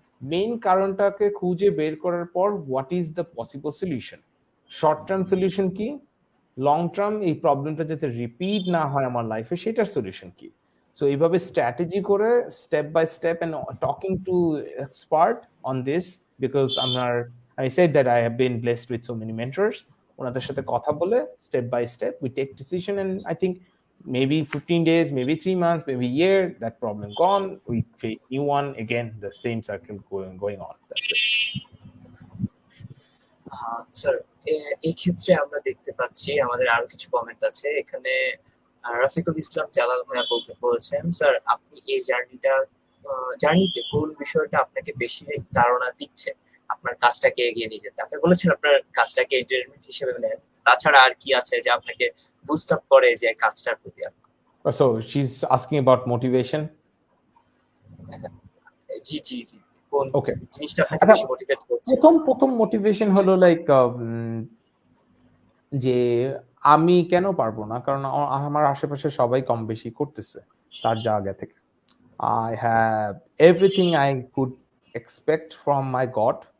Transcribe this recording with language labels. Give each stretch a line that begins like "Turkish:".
Bangla: Main কারণটাকে খুঁজে বের করার পর
English: what is the possible solution,
Bangla: short term solution কি, লং টার্ম এই প্রবলেমটা যাতে রিপিট না হয় আমার লাইফে সেটার সলিউশন কি।
English: so
Bangla: এইভাবে স্ট্র্যাটেজি করে
English: Step by step and talking to expert on this, because আমার I said that I have been blessed with so many mentors.
Bangla: ওনাদের সাথে কথা বলে
English: Step by step we take decision, and I think maybe 15 days, maybe 3 months, maybe a year, that problem gone, we face new one again, the same circle going on. That's it.
Bangla: Sir, এই ক্ষেত্রে আমরা দেখতে পাচ্ছি আমাদের আরো কিছু comment আছে এখানে। রাফিকুল ইসলাম জালাল ভাইয়া বলছেন, স্যার আপনি এই জার্নিতে কোন বিষয়টা আপনাকে বেশি ধারণা দিচ্ছে আপনার কাজটাকে এগিয়ে নিয়ে যেতে? আপনি বলেছেন আপনার কাজটাকে এন্টারটেইনমেন্ট হিসেবে নেন, তাছাড়া আর কি আছে যে আপনাকে বুস্ট আপ করে যে কাজটার প্রতি?
English: So she's asking about motivation.
Bangla: জি জি জি, কোন
English: Okay.
Bangla: জিনিসটা আপনাকে বেশি মোটিভেট করছে? প্রথম মোটিভেশন হলো লাইক যে আমি কেন পারবো না, কারণ আমার আশেপাশে সবাই কম বেশি করতেছে তার জায়গা থেকে।
English: I have everything I could expect from my God.